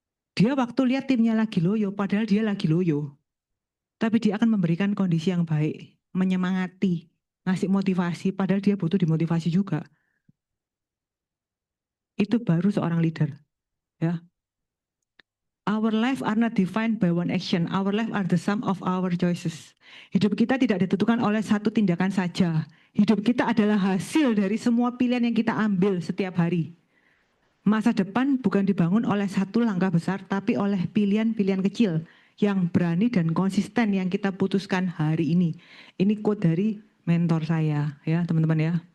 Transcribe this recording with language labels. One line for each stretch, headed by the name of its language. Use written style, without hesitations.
Indonesian: Dia waktu lihat timnya lagi loyo, padahal dia lagi loyo. Tapi dia akan memberikan kondisi yang baik, menyemangati, ngasih motivasi, padahal dia butuh dimotivasi juga. Itu baru seorang leader. Ya.
English: Our life are not defined by one action. Our life are the sum of our choices.
Indonesian: Hidup kita tidak ditentukan oleh satu tindakan saja. Hidup kita adalah hasil dari semua pilihan yang kita ambil setiap hari. Masa depan bukan dibangun oleh satu langkah besar, tapi oleh pilihan-pilihan kecil yang berani dan konsisten yang kita putuskan hari ini. Ini quote dari mentor saya ya teman-teman ya.